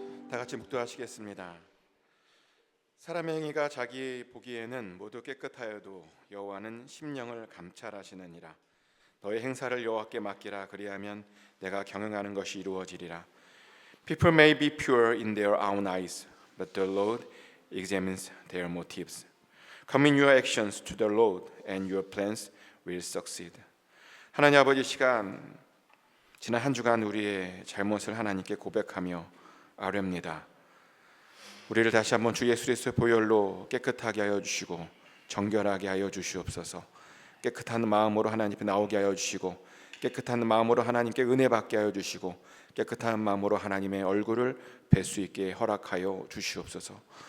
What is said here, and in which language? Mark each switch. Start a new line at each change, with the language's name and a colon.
Korean: 다 같이 묵도하시겠습니다. 사람의 행위가 자기 보기에는 모두 깨끗하여도 여호와는 심령을 감찰하시느니라. 너의 행사를 여호와께 맡기라. 그리하면 내가 경영하는 것이 이루어지리라.
English: People may be pure in their own eyes, but the Lord examines their motives. Commit your actions to the Lord, and your plans will succeed.
Korean: 하나님 아버지, 지난 한 주간 우리의 잘못을 하나님께 고백하며 아뢰옵니다. 우리를 다시 한번 주 예수 그리스도의 보혈로 깨끗하게 하여 주시고 정결하게 하여 주시옵소서. 깨끗한 마음으로 하나님 앞에 나오게 하여 주시고 깨끗한 마음으로 하나님께 은혜 받게 하여 주시고 깨끗한 마음으로 하나님의 얼굴을 뵐 수 있게 허락하여 주시옵소서.